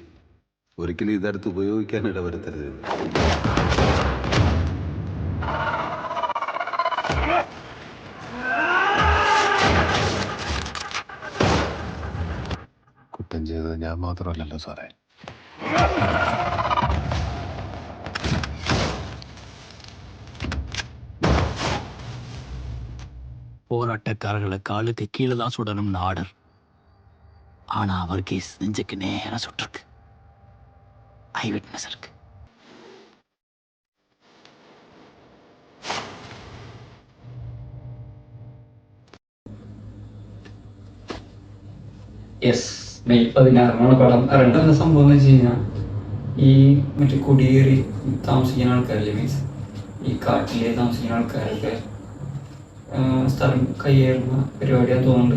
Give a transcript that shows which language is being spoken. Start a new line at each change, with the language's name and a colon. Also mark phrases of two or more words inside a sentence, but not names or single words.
Malayalam: ഒരിക്കലും ഇതെടുത്ത് ഉപയോഗിക്കാൻ ഇടവരുത്തരുത്. കുറ്റം ചെയ്തത് ഞാൻ മാത്രമല്ലല്ലോ സാറേ.
Tamil: போராட்டக்காரர்களை காலுக்கு கீழே தான் சுடணும்னு ஆர்டர். ஆனா அவர் கேஸ் நெஞ்சுக்கு நேரம் சுட்டிருக்கு.
English: eye witness
Tamil: இருக்கு.
Malayalam: യെസ്, മെയ് 16 പടം ഇറങ്ങുന്ന സംഭവം എന്ന് വെച്ച് കഴിഞ്ഞാൽ ഈ മറ്റേ കുടിയേറി താമസിക്കുന്ന ആൾക്കാരില്ലേ, മീൻസ് ഈ കാട്ടിലെ താമസിക്കുന്ന ആൾക്കാരൊക്കെ സ്ഥലം കയ്യേറുന്ന പരിപാടിയാന്ന് തോന്നുന്നുണ്ട്.